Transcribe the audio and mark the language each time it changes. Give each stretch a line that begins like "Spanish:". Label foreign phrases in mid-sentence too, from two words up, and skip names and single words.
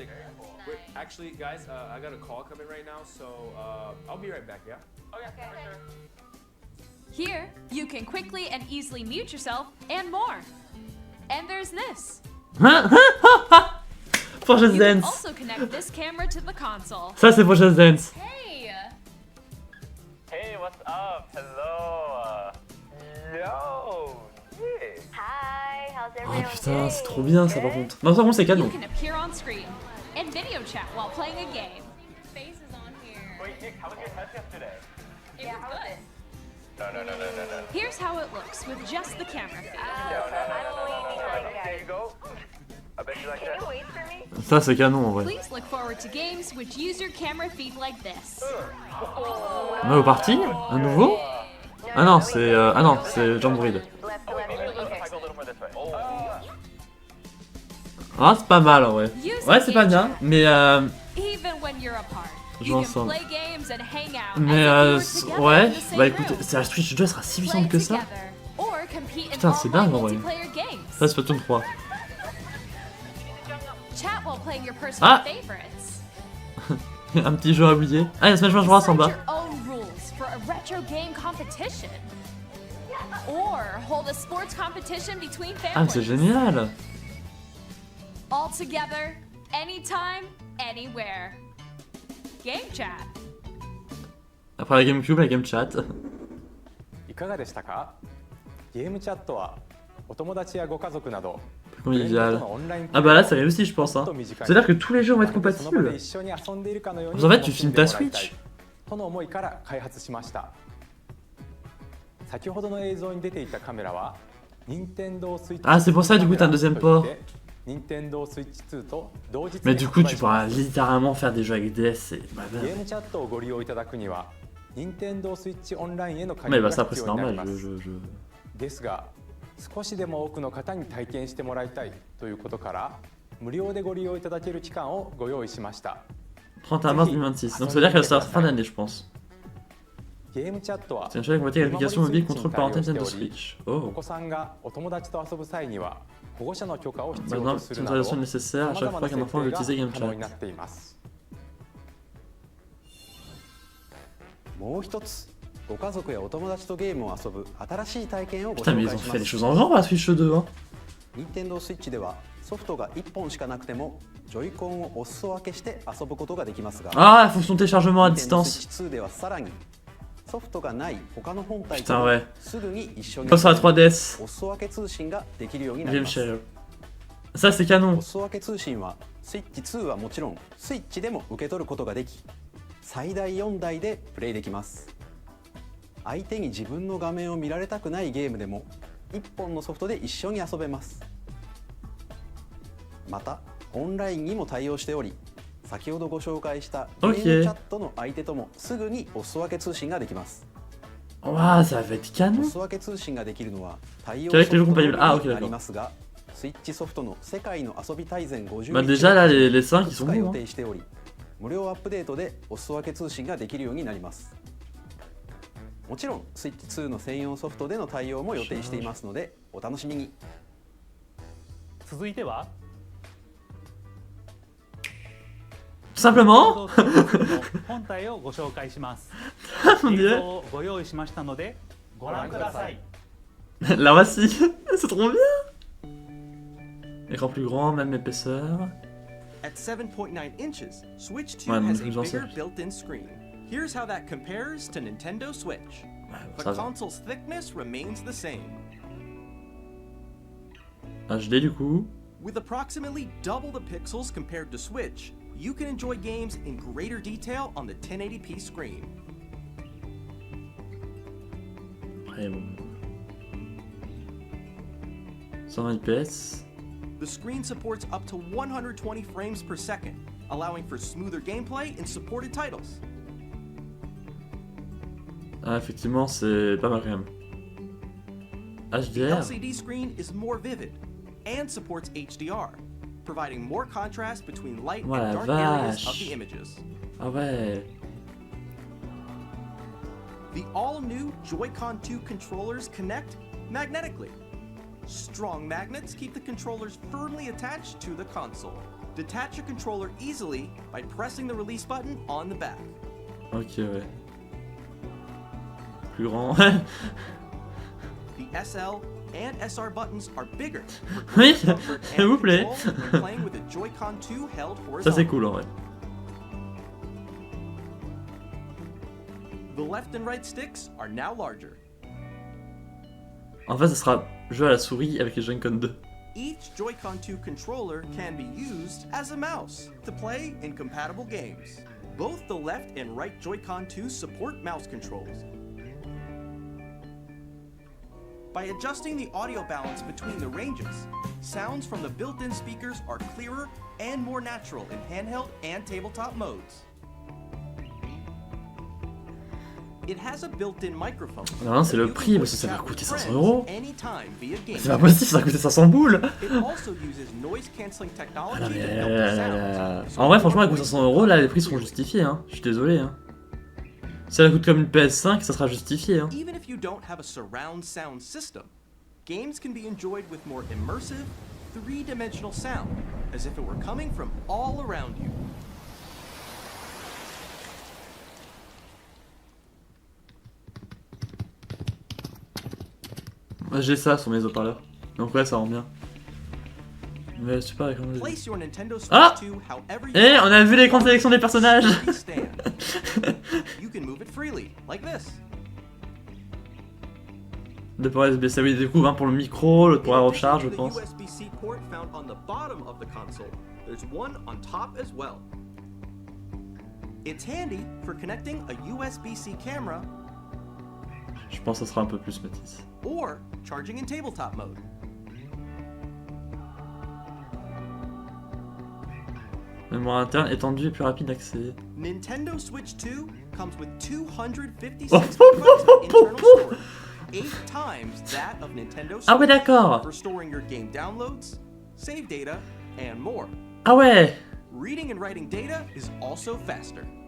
English: Wait, actually, guys, I got a call coming right now, so I'll be right back. Yeah. Oh, yeah, for sure. Here, you can quickly and easily mute yourself and more. And there's this. For Just You can Dance! also connect this camera to the console.
French: Ça, c'est pour Just Dance.
English: Hey! Hey, what's up? Hello. Yo. Yeah. Hi, how's Oh everyone
French: putain,
English: doing?
French: c'est trop bien ça par contre. Non, ça par contre, c'est
English: You
French: canon.
English: can appear on screen and video chat while playing a game. Face is on here. Wait, Nick, how was your test yesterday? It Yeah, was how was good. it? Here's how it looks with just the camera feed. I don't really like that. Can you wait for me?
French: Ça, c'est canon en vrai.
English: Please look forward to games which use your camera feed like this.
French: On est au parti? Un nouveau? Ah non, c'est Jamboree.
English: Left, okay.
French: Ah, c'est pas mal en vrai. Ouais, c'est pas bien, mais
English: Even when you're apart,
French: je
English: you
French: m'en
English: can
French: sens.
English: play games and hang out
French: Mais
English: as if you were together
French: ouais,
English: in the same
French: bah écoutez,
English: room.
French: c'est la Switch 2 sera si
English: Play
French: puissante que ça.
English: together, or compete in
French: Putain, c'est
English: online
French: dingue, en vrai.
English: multiplayer games.
French: Ça, c'est Splatoon 3.
English: Chat while playing your personal
French: Ah.
English: favorites.
French: Un petit jeu à oublier. Ah, il y a Smash Bros en
English: Set
French: bas.
English: your own rules for a retro game competition. Or hold a sports competition between
French: Ah, mais c'est
English: families.
French: génial.
English: All together, anytime, anywhere. Game chat.
French: Après la GameCube, la Game Chat.
Japanese: いかがでしたか？ゲームチャットはお友達やご家族など
French: Convivial. Ah bah là, ça réussit, je pense. Hein. C'est-à-dire que tous les jeux vont être compatibles. En fait, tu filmes ta Switch.
Japanese: との思いから開発しました。先ほどの映像に出ていたカメラは Nintendo Switch
French: Ah, c'est pour ça, du coup, t'as un deuxième port.
Japanese: Nintendo Switch 2と同日
French: Mais
Japanese: に
French: du coup,
Japanese: 発売
French: tu
Japanese: しま
French: pourras
Japanese: す。
French: littéralement faire des jeux avec DS. C'est... Bah, bah.
Japanese: ゲームチャットをご利用いただくには Nintendo Switch オンラインへの加
French: Mais
Japanese: 入
French: bah
Japanese: が
French: ça, après,
Japanese: 必
French: c'est
Japanese: 要になり
French: normal.
Japanese: ます ですが少しでも多くの方に体験してもらいたいということから無料でご利用いただける期間をご用意しました。
French: 30 mars 2026. Donc ça veut dire qu'elle sort fin d'année, je pense.
Japanese: ゲームチャットは
French: C'est une chaîne avec l'application mobile contrôle parental Nintendo Switch.
Japanese: お
French: Oh.
Japanese: 子さんがお友達と遊ぶ際には保護者の許可を必要
French: Maintenant,
Japanese: とす
French: c'est
Japanese: る
French: une
Japanese: など
French: traduction nécessaire à
Japanese: 様
French: chaque
Japanese: 々
French: fois
Japanese: な
French: qu'un
Japanese: 設
French: enfant veut
Japanese: 定が
French: utiliser Game
Japanese: 可能にな
French: Chat.
Japanese: っています。もう一つご家族やお友達とゲームを遊ぶ新しい体験をご
French: Putain,
Japanese: 紹
French: mais ils
Japanese: 介
French: ont
Japanese: し
French: fait
Japanese: ま
French: les
Japanese: す
French: choses en grand, la Switch 2. Hein.
Japanese: Nintendo Switch ではソフトが1本しかなくてもジョイコンをお裾分けして遊ぶことができますが
French: Ah, fonction de téléchargement à
Japanese: Nintendo
French: distance.
Japanese: Switch 2ではさらにソフトがない他の本体
French: Putain,
Japanese: と
French: ouais.
Japanese: すぐに一緒に
French: Comme sur la 3DS.
Japanese: お裾分け通信ができるようになり
French: Game
Japanese: ます
French: Share. Ça, c'est
Japanese: お
French: canon.
Japanese: 裾分け通信はスイッチ2はもちろんスイッチでも受け取ることができ最大4台でプレイできます相手に自分の画面を見られたくないゲームでも1本のソフトで一緒に遊べますまたオンラインにも対応しており先ほどご紹介したゲーム
French: OK
Japanese: チャットの相手ともすぐにお裾分け通信ができます
French: Ouah, ça va être
Japanese: お
French: canon.
Japanese: 裾分け通信ができるのは対応
French: Avec
Japanese: ソ
French: les
Japanese: フ
French: jeux
Japanese: ト
French: compatibles. Ah, ok,
Japanese: になり
French: d'accord.
Japanese: ますがスイッチソフトの世界の遊び大全50
French: Bah, déjà, là, les 5, ils sont
Japanese: が予
French: bons. Hein.
Japanese: 定しており無料アップデートでお裾分け通信ができるようになりますもちろんスイッチ2の専用ソフトでの対応も予定していますのでお楽しみに続いては
French: Tout simplement.
Japanese: 本体をご紹介します。
French: On
Japanese: 映
French: dirait.
Japanese: 像をご用意しましたのでご覧ください。
French: La voici. C'est trop bien. Écran plus grand, même épaisseur.
English: At 7.9 inches, Switch 2
French: Ouais,
English: has
French: mais
English: a
French: j'en
English: bigger
French: sais.
English: built-in screen. Here's how that compares to Nintendo Switch.
French: Ouais,
English: The
French: ça va.
English: console's thickness remains the same.
French: HD du coup.
English: With approximately double the pixels compared to Switch, you can enjoy games in greater detail on the 1080p screen.
French: Après bon. 120 IPS.
English: The screen supports up to 120 frames per second, allowing for smoother gameplay in supported titles.
French: Ah, effectivement, c'est pas mal quand même.
English: The
French: HDR.
English: LCD screen is more vivid and supports HDR, providing more contrast between light
French: Ouais,
English: and dark areas of
French: vache.
English: the images.
French: Ah ouais.
English: The all-new Joy-Con 2 controllers connect magnetically. Strong magnets keep the controllers firmly attached to the console. Detach your controller easily by pressing the release button on the back.
French: Ok, ouais. Plus grand.
English: The SL and SR buttons are bigger for
French: Oui,
English: greater comfort
French: s'il vous
English: and
French: plaît.
English: control when playing with a Joy-Con 2 held
French: Ça c'est
English: horizontally.
French: cool en vrai.
English: The left and right sticks are now larger.
French: En fait, ça sera jeu à la souris avec les Joy-Con 2.
English: Each Joy-Con 2 controller can be used as a mouse to play in compatible games. Both the left and right Joy-Con 2 support mouse controls. By adjusting the audio balance between the ranges, sounds from the built-in speakers are clearer and more natural in handheld and tabletop modes. It has a built-in microphone.
French: Non, c'est le prix, parce que ça va coûter 500 €.
English: Anytime via game.
French: C'est pas possible, ça va coûter 500 boules.
English: It also uses noise-canceling
French: Ah
English: technology
French: non,
English: to
French: mais
English: filter sounds.
French: en vrai, franchement, elle coûte 500 €, là, les prix seront justifiés, hein. Je suis désolé, hein. Si elle coûte comme une PS5, ça sera justifié, hein.
English: Even if you don't have a surround sound system, games can be enjoyed with more immersive, three-dimensional sound, as if it were coming from all around you.
French: Moi, j'ai ça sur mes haut-parleurs. Donc ouais, ça rend bien. Mais je sais pas comment dire.
English: Place your Nintendo Switch
French: Ah
English: 2 however you
French: Eh,
English: want.
French: on a vu l'écran de sélection des personnages.
English: Stand. You can move it freely, like this.
French: Deux ports USB-C, oui, du coup, un pour le micro, l'autre pour la recharge, je
English: The
French: pense.
English: USB-C port found on the bottom of the console. There's one on top as well. It's handy for connecting a USB-C camera
French: Je pense que ça sera un peu plus, Mathis.
English: or charging in tabletop mode.
French: Mémoire interne étendue et plus rapide d'accès.
English: Nintendo Switch 2 comes with 256
French: Oh,
English: kilobytes of internal storage, 8 times that of Nintendo Switch.
French: Ah ouais, d'accord.
English: For storing your game downloads, save data, and more.
French: Ah ouais.
English: Reading and writing data is also faster.